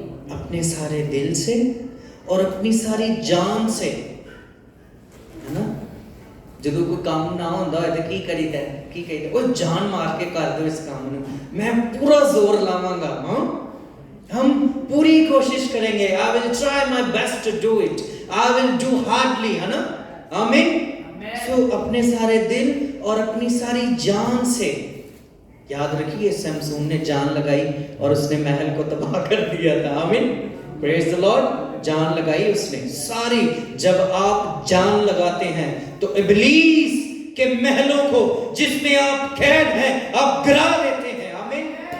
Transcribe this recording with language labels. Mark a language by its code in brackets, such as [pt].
[ur] اپنے سارے دل سے اور اپنی ساری جان سے, ہے نا. [pa] جدو کوئی کام نہ ہوندا ہے تے کی کریدا ہے, کی کہیدا او جان مار کے کر دو اس کام نو, میں پورا زور لاواں گا. [ur] ہاں ہم پوری کوشش کریں گے. [en] I will try my best to do it. I will do hardly, ہے نا. [ur] آمین. سو اپنے سارے دل اور اپنی ساری جان سے. یاد رکھیے سمسون نے جان لگائی اور اس نے محل کو تباہ کر دیا تھا. آمین. [en] Praise the Lord. [ur] جان لگائی اس نے ساری. جب آپ جان لگاتے ہیں تو ابلیس کے محلوں کو جس میں آپ قید ہیں آپ گرا دیتے ہیں. آمین.